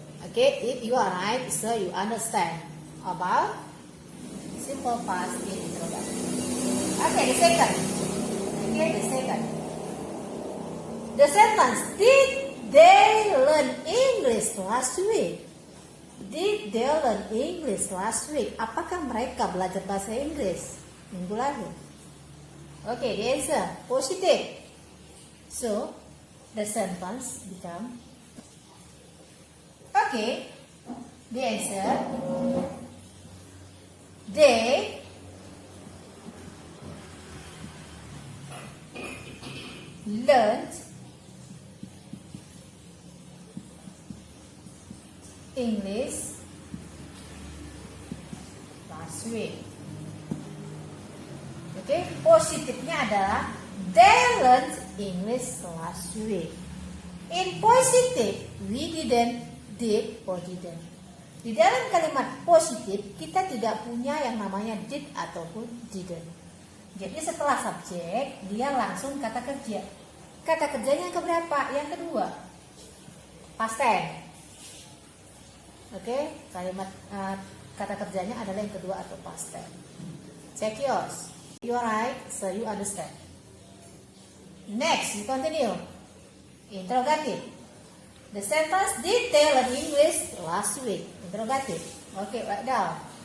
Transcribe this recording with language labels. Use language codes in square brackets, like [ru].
[en] Okay, if you are right, so you understand about simple past in interrogative. Okay, the second. Okay, the second. The sentence, did they learn English last week? Did they learn English last week? [id] Apakah mereka belajar bahasa Inggris minggu lalu? [en] Okay, the answer positive. So, the sentence become okay. The answer, they learned English last week. [id] Oke, positifnya adalah [en] they learned English last week. In positive, we didn't, did, or didn't. [id] Di dalam kalimat positif, kita tidak punya yang namanya did ataupun didn't. Jadi setelah subjek, dia langsung kata kerja. Kata kerjanya yang keberapa? Yang kedua. Past tense. Oke, kalimat kata kerjanya adalah yang kedua atau past tense. [en] Check yours. You are right, so you understand. Next, we continue. Interrogative. The sentence, did they learn English last week? Interrogative. Okay, write down.